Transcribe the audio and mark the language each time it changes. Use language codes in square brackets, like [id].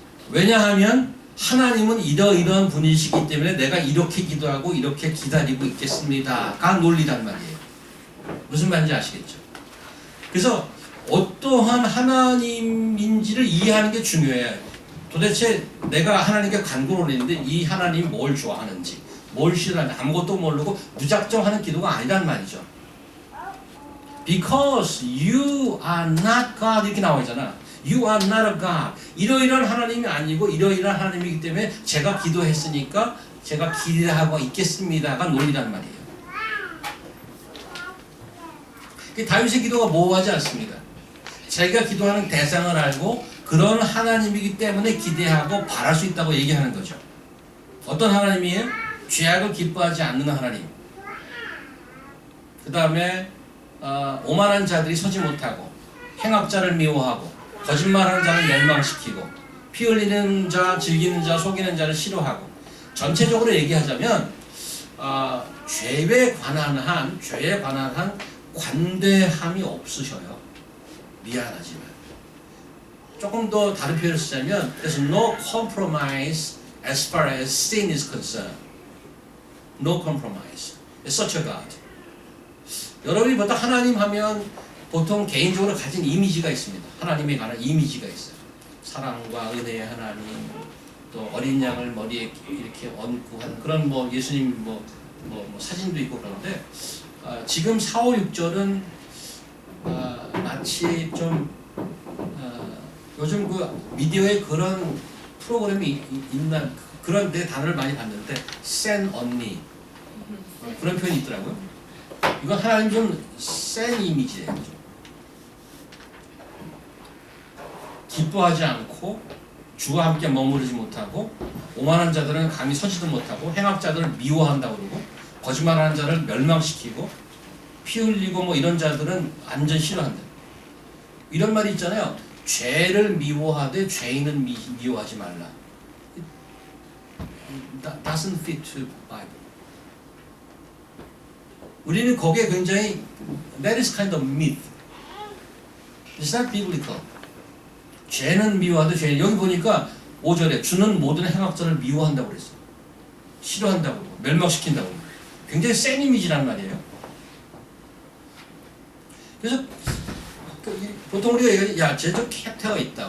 [ko] 왜냐하면 하나님은 이러이러한 분이시기 때문에 내가 이렇게 기도하고 이렇게 기다리고 있겠습니다가 논리란 말이에요. 무슨 말인지 아시겠죠? 그래서 어떠한 하나님인지를 이해하는 게 중요해요. 도대체 내가 하나님께 간구를 올리는데 이 하나님이 뭘 좋아하는지 뭘 싫어하는지 아무것도 모르고 무작정 하는 기도가 아니란 말이죠. [en] Because you are not God [ko] 이렇게 나와 있잖아. [en] You are not a God. [ko] 이러이러한 하나님이 아니고 이러이러한 하나님이기 때문에 제가 기도했으니까 제가 기대하고 있겠습니다가 논리란 말이에요. 다윗의 기도가 모호하지 않습니다. 자기가 기도하는 대상을 알고 그런 하나님이기 때문에 기대하고 바랄 수 있다고 얘기하는 거죠. 어떤 하나님이에요? 죄악을 기뻐하지 않는 하나님. 그 다음에 오만한 자들이 서지 못하고 행악자를 미워하고 거짓말하는 자를 멸망시키고 피 흘리는 자, 즐기는 자, 속이는 자를 싫어하고 전체적으로 얘기하자면 죄에 관한 한 관대함이 없으셔요. 미안하지만 조금 더 다른 표현을 쓰자면 [en] there's no compromise as far as sin is concerned. No compromise. It's such a God. [ko] 여러분이 보통 하나님 하면 보통 개인적으로 가진 이미지가 있습니다. 하나님에 관한 이미지가 있어요. 사랑과 은혜의 하나님, 또 어린 양을 머리에 이렇게 얹고 하는 그런 뭐 예수님 뭐 사진도 있고 그런데 지금 4, 5, 6절은 마치 좀 요즘 그 미디어에 그런 프로그램이 있나 그런 데 단어를 많이 봤는데 센 언니 그런 표현이 있더라고요. 이건 하나님 좀 센 이미지예요. 기뻐하지 않고 주와 함께 머무르지 못하고 오만한 자들은 감히 서지도 못하고 행악자들을 미워한다고 그러고 거짓말하는 자를 멸망시키고 피 흘리고 뭐 이런 자들은 완전 싫어한다. 이런 말이 있잖아요. 죄를 미워하되 죄인은 미워하지 말라. [en] That doesn't fit to Bible. [ko] 우리는 거기에 굉장히 [en] that is kind of myth. It's not biblical. [ko] 죄는 미워하되 죄인 여기 보니까 5절에 주는 모든 행악자를 미워한다고 그랬어요. 싫어한다고 그러고 멸망시킨다고 그러고 굉장히 센 이미지란 말이에요. 그래서 보통 우리가 얘기하지 야 쟤저 캐릭터가 있다.